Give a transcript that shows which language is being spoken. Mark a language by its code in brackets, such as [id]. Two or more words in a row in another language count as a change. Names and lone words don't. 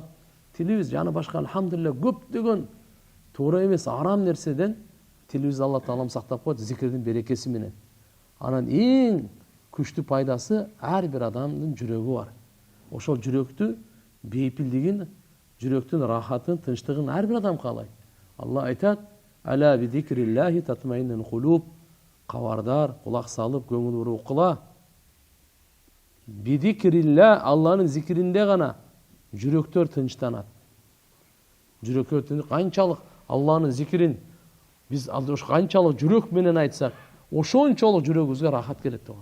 [ky] Тилибиз жаны башка алхамдулилlah көптөгөн туура эмес арам нерседен тилибиз Алла Таалам сактап коет зикирдин берекеси менен. Анан эң күчтүү пайдасы ар бир адамдын жүрөгү бар. Ошол жүрөктү бейпилдигин, жүрөктүн рахатын, тынчтыгын ар бир адам каалайт. Алла айтат: [ar] "ألا بذكر الله تطمئن القلوب." [ky] Кабардар, кулак салып, көңүл буруп укула. [ar] بذكر الله, [ky] Алланын зикиринде гана жүрөктөр тынчтанат. Жүрөктөр канчалык Алланын зикирин биз канчалык жүрөк менен айтсак, ошончолук жүрөгүбүзгө рахат келет турган.